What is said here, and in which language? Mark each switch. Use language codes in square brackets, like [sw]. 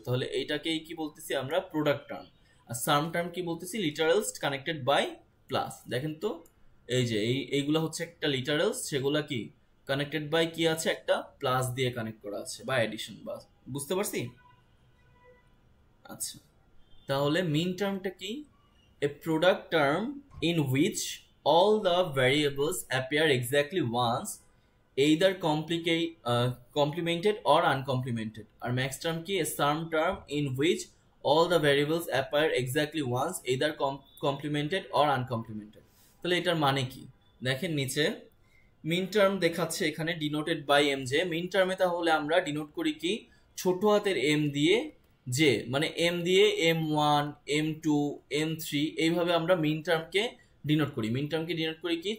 [bn] তাহলে এইটাকেই কি বলতেছি আমরা? Product term. আর সাম টার্ম কি বলতেছি? [en] Literals connected by plus. [bn] দেখেন তো এই যে এইগুলা হচ্ছে একটা লিটারালস, সেগুলা কি কানেক্টেড বাই কি আছে? একটা প্লাস দিয়ে কানেক্ট করা আছে বা এডিশন, বা বুঝতে পারছি? আচ্ছা, তাহলে মিন টার্মটা কি? [en] A product term in which all the variables appear exactly once, either complemented or uncomplemented. [bn] আর max term কি? [en] a sum term in which all the variables appear exactly once, either complemented or uncomplemented. [bn] তাহলে এটার মানে কি? দেখেন নিচে মিন term দেখাচ্ছে এখানে denoted by M J. মিন টার্মে তাহলে আমরা ডিনোট করি কি? ছোট হাতের এম দিয়ে জে, মানে এম দিয়ে M1, M2, M3 এইভাবে আমরা মিন টার্মকে ডিনোট করি। মিন টার্মকে ডিনোট করি কি?